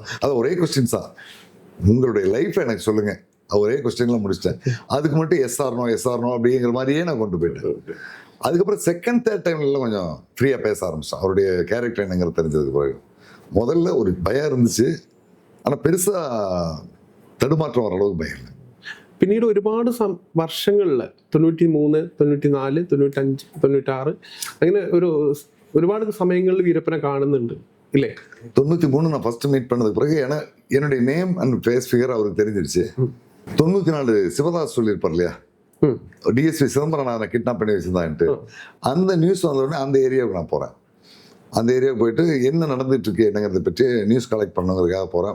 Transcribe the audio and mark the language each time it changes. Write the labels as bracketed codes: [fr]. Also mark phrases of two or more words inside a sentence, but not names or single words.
[ta] அது ஒரே கொஸ்டின்ஸ் தான், உங்களுடைய லைஃப் எனக்கு சொல்லுங்க, ஒரே கொஸ்டின்லாம் முடிச்சிட்டேன். அதுக்கு மட்டும் எஸ்ஆர்னோ அப்படிங்கிற மாதிரியே நான் கொண்டு போயிட்டேன். அதுக்கப்புறம் [en] second third timeல [ta] கொஞ்சம் ஃப்ரீயாக பேச ஆரம்பிச்சேன். அவருடைய கேரக்டர் என்னங்கிறது தெரிஞ்சதுக்கு பிறகு முதல்ல ஒரு பயம் இருந்துச்சு, ஆனால் பெருசாக தடுமாற்றம் வர அளவுக்கு பயம் இல்லை. [ml] പിന്നീട് ഒരുപാട് വർഷങ്ങളിൽ 93, 94, 95, 96 അങ്ങനെ ഒരുപാട് സമയങ്ങളിൽ വീരപ്പനെ കാണുന്നുണ്ട് ഇല്ലേ? [ta] 93 நான் [en] first meet [ta] பண்ணதுக்கு பிறகு என்னுடைய [en] name and face figure [ta] அவருக்கு தெரிஞ்சிருச்சு. 94 சிவதாஸ் சொல்லியிருப்பார் இல்லையா, டிஎஸ்பி சிதம்பரம் கிட்னாப் பண்ணி வச்சிருந்தான்ட்டு, அந்த நியூஸ் வந்தோடனே அந்த ஏரியாவுக்கு நான் போகிறேன். அந்த ஏரியாவுக்கு போயிட்டு என்ன நடந்துட்டு இருக்கு என்னங்கிறத பற்றி [en] news collect [ta] பண்ணுங்கிறதுக்காக போகிறேன்.